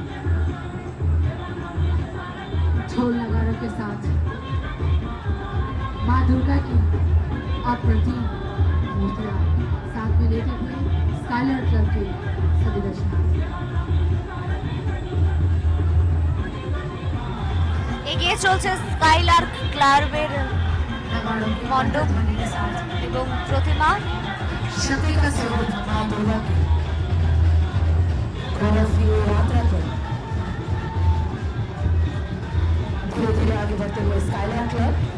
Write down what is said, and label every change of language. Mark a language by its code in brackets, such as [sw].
[hi] ढोल नगाड़ों के साथ माँ दुर्गा की अप्रतिम मूर्तियाँ साथ में लेते हुए स्काइलर क्लब के सभी दर्शनार्थी। [bn] এগিয়ে চলছে স্কাইলার ক্লাবের মণ্ডপ এবং প্রতিমা। [hi] शक्ति का स्वरूप माँ दुर्गा की गौरवपूर्ण यात्रा पर धीरे धीरे आगे बढ़ते हुए स्काइलर क्लब